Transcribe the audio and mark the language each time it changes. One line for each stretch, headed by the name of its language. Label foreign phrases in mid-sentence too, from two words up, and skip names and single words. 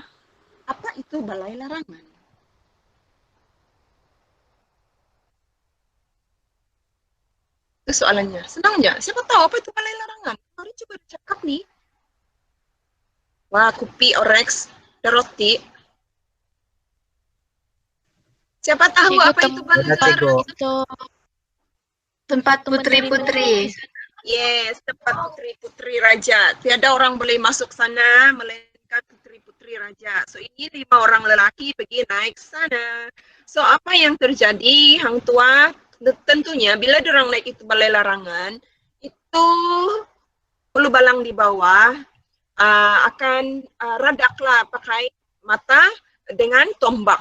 Malay: apa itu balai larangan? Itu soalannya. Senang nggak? Siapa tahu apa itu balai larangan? Mari coba cakap nih. Wah, kopi Orex, ada roti. Siapa tahu Cikgu apa itu balai larangan? Itu Tempat putri-putri. Yes, tempat putri-putri raja. Tiada orang boleh masuk sana melainkan putri-putri raja. So ini 5 orang lelaki pergi naik sana. So apa yang terjadi Hang Tua? Tentunya bila diorang naik itu balai larangan, itu bulu balang di bawah akan radaklah pakai mata dengan tombak.